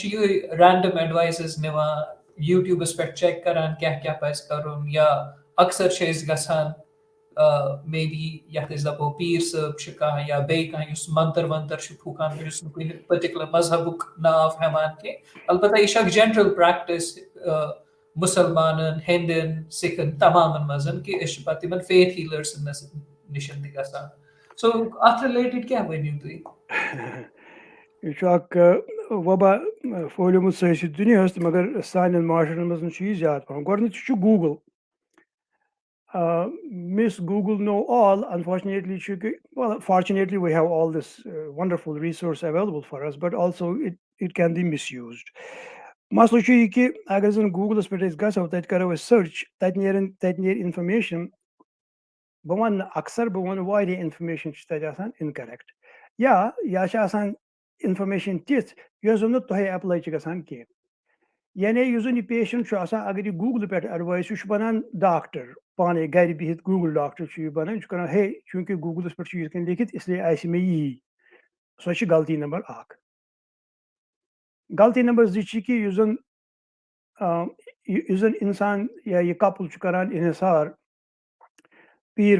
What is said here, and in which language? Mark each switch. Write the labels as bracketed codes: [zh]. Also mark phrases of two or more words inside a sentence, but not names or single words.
[ks] چھِ یِہوے [en] random advices [ks] نِوان یوٗٹیوٗبَس پٮ۪ٹھ چیک کران کیاہ کیاہ پَزِ کَرُن یا اَکثر چھِ أسۍ گژھان [en] maybe [ks] یَتھ أسۍ دَپو پیٖر صٲب چھِ کانٛہہ یا بیٚیہِ کانٛہہ یُس منتر ونتر چھُ پھوٗکان یُس نہٕ کُنہِ پٔٹِکیوٗلر مذہبُک ناو ہٮ۪وان کینٛہہ البتہ یہِ چھِ اکھ [en] general practice [ks] مُسلمانن ہیٚندٮ۪ن سِکھن تمامن منٛز کہِ أسۍ چھِ پَتہٕ تِمن [en] faith healers [ks] نِش تہِ گژھان سو اَتھ رِلیٹِڈ کیاہ ؤنِو تُہۍ یہِ چھُ اکھ وبا پھٲلیومُت سٲرسٕے دُنیاہَس تہٕ مگر سانٮ۪ن معاشرن منٛز چھُ یہِ زیادٕ پَہم گۄڈٕنیتھ چھُ گوٗگل [en] Miss Google know all. Unfortunately, fortunately, we have all this wonderful resource available for us, but also it can be misused. [ks] مسلہٕ چھُ یہِ کہِ اگر زَن گوٗگلَس پٮ۪ٹھ أسۍ گژھو تَتہِ کَرو أسۍ سٔرٕچ تَتہِ نیرِ اِنفارمیشن بہٕ وَنہٕ نہٕ اَکثر بہٕ وَنہٕ واریاہ اِنفارمیشن چھِ تَتہِ آسان اِنکَریکٹ یا چھِ آسان اِنفارمیشن تِژھ یۄس زَن نہٕ تۄہہِ ایپلاے چھِ گژھان کینٛہہ یعنی یُس زَن یہِ پیشنٹ چھُ آسان اگر یہِ گوٗگلہٕ پٮ۪ٹھ ایڈوایس یہِ چھُ بَنان ڈاکٹر پانے گرِ بِہِتھ گوٗگل ڈاکٹر چھُ یہِ بَنان یہِ چھُ کران ہے چوٗنٛکہِ گوٗگلَس پٮ۪ٹھ چھُ یِتھ کٔنۍ لیکھِتھ اِسلیے آسہِ مےٚ یی سۄ چھِ غلطی نمبر 1 غلطی نمبر 2 چھِ کہِ یُس زَن اِنسان یا یہِ کپل چھُ کران اِنحصار پیٖر